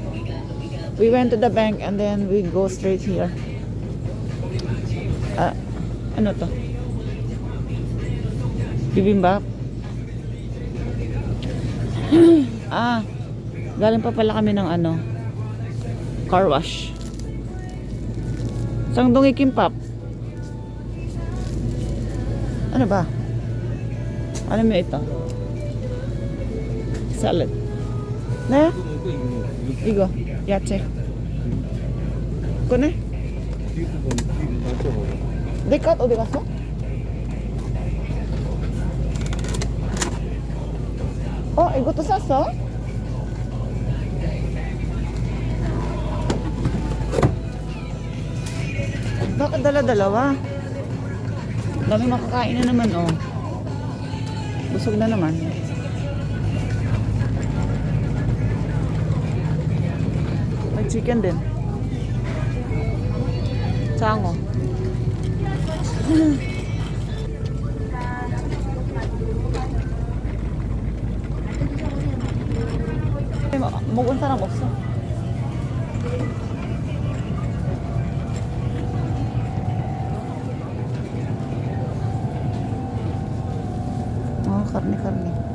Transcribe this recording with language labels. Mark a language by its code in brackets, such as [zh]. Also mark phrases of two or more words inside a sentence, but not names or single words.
[en] We went to the bank and then we go straight here. [tl] Ano to? Bibimbap? Galing pa pala kami ng car wash. Sangdongi kimbap. Ano ba? Ano mo ito? Salad. [ko] Ne? 이거 있는 거. 이거 야채. 꺼내. 뒷부분 이거 맞춰봐. 내 것 어디 갔어? 이것도 샀어? [tl] Bakit dala-dalawa? Dami makakain na naman, oh. Busog na naman. May chicken din. Chango. [ko] 먹은 사람 없어. [tl] karne.